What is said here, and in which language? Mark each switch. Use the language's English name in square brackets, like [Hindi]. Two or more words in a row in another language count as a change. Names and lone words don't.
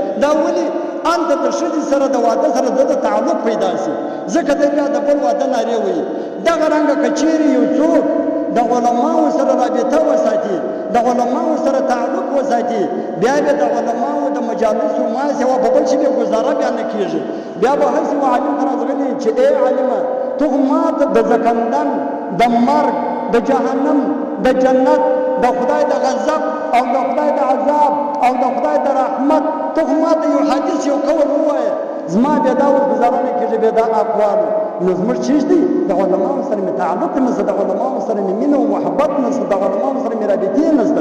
[Pashto] دا ولې هلته د ښځې سره د واده سره د تعلق پیدا شي، ځکه دی بیا د بل واده نارې وایي. دغه رنګه که چیرې یو څوک د علماو سره رابطه وساتي، د علماو سره تعلق وساتي، بیا به د علماو د مجالسو ماسې وه په بل شي بیا ګزاره بیا نه کېږي. بیا به هسې و عالم ته راځغلي چې ای عالمه تو ما ته د زکندن، د مرګ، د جهنم، د جنت، د خدای د غضب او د خدای د عذاب او د خدای د رحمت ته ما ته یو حدیث یو قول ووایه، زما بیا دا اوس ګزاره نه کېږي بیا دا اقوالو. نو زموږ چیز دی د علماو سره مې تعلق نشته، د علماو سره مې مینه او محبت نشته، د علماو سره مې رابطې نشته.